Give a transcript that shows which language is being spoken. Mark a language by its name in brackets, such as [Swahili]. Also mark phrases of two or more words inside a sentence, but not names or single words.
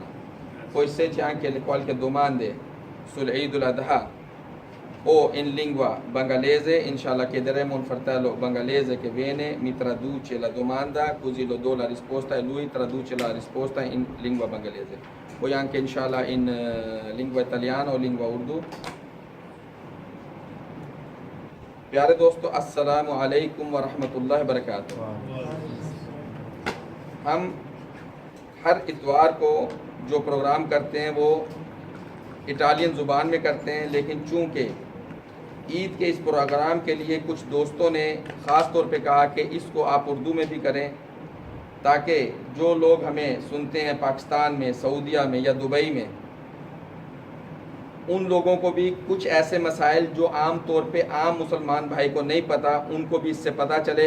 [Italian] Poi se c'è anche qualche domanda sull'Eid al-Adha o in lingua bengalese, [Arabic] inshallah [Italian] chiederemo a un fratello bengalese che viene, mi traduce la domanda, così lo do la risposta e lui traduce la risposta in lingua bengalese. Poi anche [Arabic] inshallah [Italian] in lingua italiana o lingua Urdu. [Urdu] پیارے دوستو [Arabic] السلام علیکم ورحمۃ اللہ وبرکاتہ. [Urdu] ہم ہر اتوار کو جو پروگرام کرتے ہیں وہ اٹالین زبان میں کرتے ہیں، لیکن چونکہ عید کے اس پروگرام کے لیے کچھ دوستوں نے خاص طور پہ کہا کہ اس کو آپ اردو میں بھی کریں تاکہ جو لوگ ہمیں سنتے ہیں پاکستان میں، سعودیہ میں یا دبئی میں، ان لوگوں کو بھی کچھ ایسے مسائل جو عام طور پہ عام مسلمان بھائی کو نہیں پتہ ان کو بھی اس سے پتہ چلے.